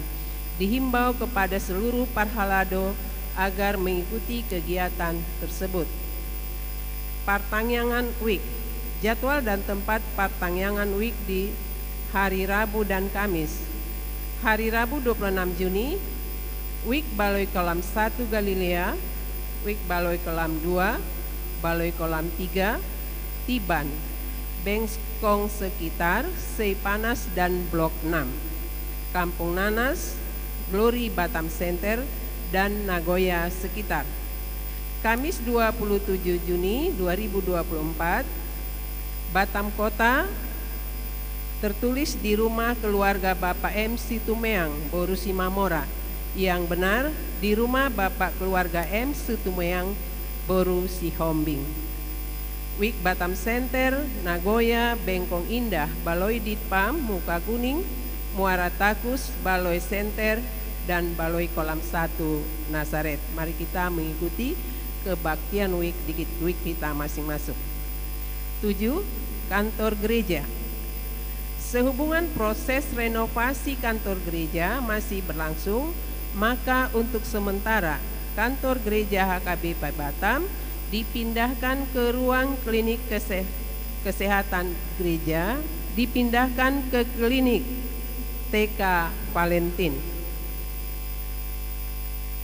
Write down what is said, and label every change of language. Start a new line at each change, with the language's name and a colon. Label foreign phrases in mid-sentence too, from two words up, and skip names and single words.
Indonesian: Dihimbau kepada seluruh Parhalado agar mengikuti kegiatan tersebut. Partangyangan Week. Jadwal dan tempat Partangyangan Week di hari Rabu dan Kamis. Hari Rabu 26 Juni, Week Baloi Kolam 1 Galilea, Wik Baloi Kolam 2, Baloi Kolam 3, Tiban, Bengkong sekitar, Seipanas dan Blok 6, Kampung Nanas, Glory Batam Center, dan Nagoya sekitar. Kamis 27 Juni 2024, Batam Kota, tertulis di rumah keluarga Bapak M. Situmeang, Boru Simamora. Yang benar, di rumah Bapak keluarga M. Situmeang, Boru Sihombing. Wik Batam Center, Nagoya, Bengkong Indah, Baloi Ditpam, Muka Kuning, Muara Takus, Baloi Center, dan Baloi Kolam 1 Nazaret. Mari kita mengikuti kebaktian Wik kita masing-masing. 7. Kantor gereja. Sehubungan proses renovasi kantor gereja masih berlangsung, maka untuk sementara kantor gereja HKBP Batam dipindahkan ke ruang klinik kesehatan gereja, dipindahkan ke klinik TK Valentin.